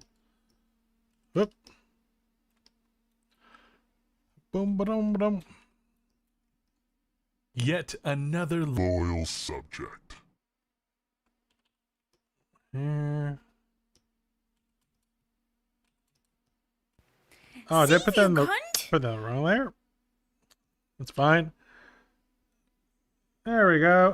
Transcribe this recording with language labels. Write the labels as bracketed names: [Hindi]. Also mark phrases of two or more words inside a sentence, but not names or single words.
[English] Whoop. Boom, ba-dum, ba-dum. Yet another Loyal subject. Here. Oh, did I put that in the wrong layer? That's fine. There we go.